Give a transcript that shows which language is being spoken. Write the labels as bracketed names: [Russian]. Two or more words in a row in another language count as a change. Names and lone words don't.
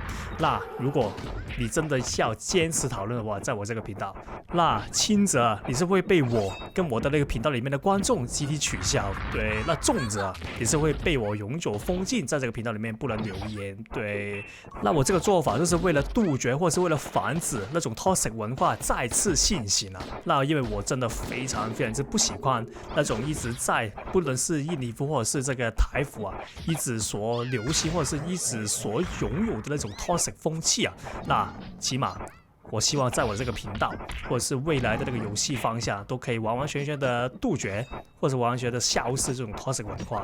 [Chinese] 那如果你真的要堅持討論的話，在我這個頻道，那輕則你是會被我跟我的那個頻道裡面的觀眾集體取消，對，那重則你是會被我永久封禁，在這個頻道裡面不能留言，對。那我這個做法就是為了杜絕，或者是為了防止那種 toxic 文化再次盛行啊。那因為我真的非常之不喜歡那種一直在不論是印尼服或者是這個台服啊，一直所流行或者是一直所擁有的那種 toxic 風氣啊。那起碼我希望在我這個頻道或者是未來的那個遊戲方向都可以完完全全的杜絕，或者完完全全的消失這種 toxic 文化。